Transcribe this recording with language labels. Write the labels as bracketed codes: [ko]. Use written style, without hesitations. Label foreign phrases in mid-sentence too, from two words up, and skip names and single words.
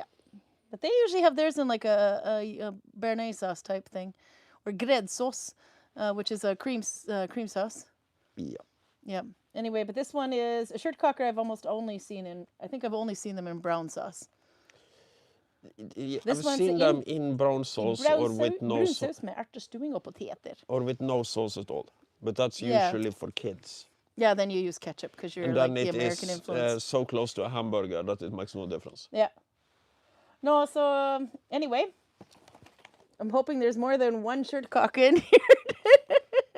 [en] But they usually have theirs in like a béarnaise sauce type thing. Or [sv] gräddsås, [en] which is a cream sauce. Yeah. Yeah. Anyway, but this one is a kjøttkaker I've almost only seen in, I think I've only seen them in brown sauce. I've seen them in brown sauce or with no brun sauce. [no] saus med ertestuing og poteter. [en] Or with no sauce at all. But that's Yeah. usually for kids. Yeah, then you use ketchup because you're And like then the it American is influence. so close to a hamburger that it makes no difference. Yeah. No, so anyway, I'm hoping there's more than one kjøttkaker in here.